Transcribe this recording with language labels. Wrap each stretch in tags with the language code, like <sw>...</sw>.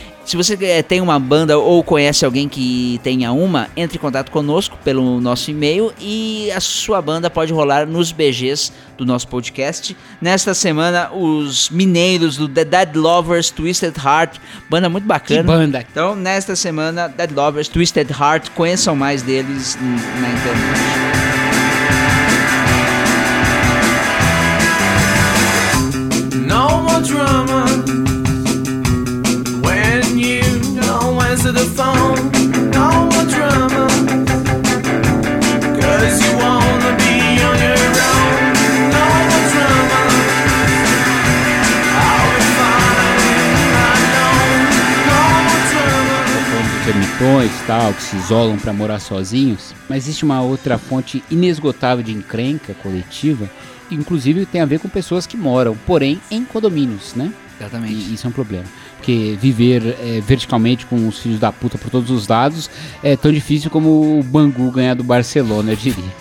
<pt>Se você tem uma banda ou conhece alguém que tenha uma, entre em contato conosco pelo nosso e-mail e a sua banda pode rolar nos BGs do nosso podcast. Nesta semana, os mineiros do The Dead Lovers Twisted Heart, banda muito bacana. Que banda! Então, nesta semana, Dead Lovers Twisted Heart, conheçam mais deles na internet.</pt> <en>Drama when you don't answer the phone. No more drama, 'cause you wanna be on your own. No more drama, I'll be fine. I know. No more drama.</en> <pt>Termitões, tal, que se isolam pra morar sozinhos, mas existe uma outra fonte inesgotável de encrenca coletiva, inclusive tem a ver com pessoas que moram, porém em condomínios, né? Exatamente. E isso é um problema, porque viver verticalmente com os filhos da puta por todos os lados é tão difícil como o Bangu ganhar do Barcelona, eu diria.</pt>